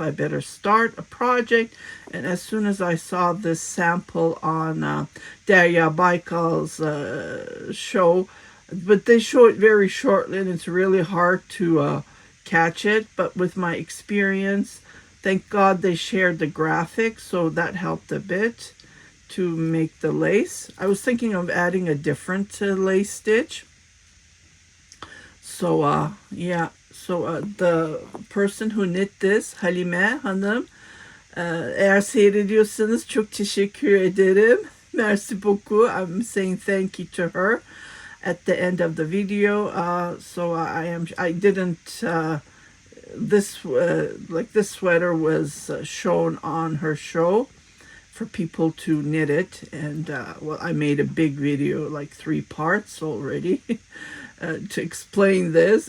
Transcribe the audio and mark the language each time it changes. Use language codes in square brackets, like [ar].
[en] I better start a project. And as soon as I saw this sample on Darya Baikal's show, but they show it very shortly, and it's really hard to catch it. But with my experience, thank God they shared the graphic, so that helped a bit to make the lace. I was thinking of adding a different lace stitch. So yeah, so the person who knit this, Halime Hanım, [tr] eğer seyrediyorsanız çok teşekkür ederim. [fr] Merci beaucoup. [en] I'm saying thank you to her at the end of the video. So I didn't, this sweater was shown on her show for people to knit it. And well, I made a big video, like 3 parts already, to explain this.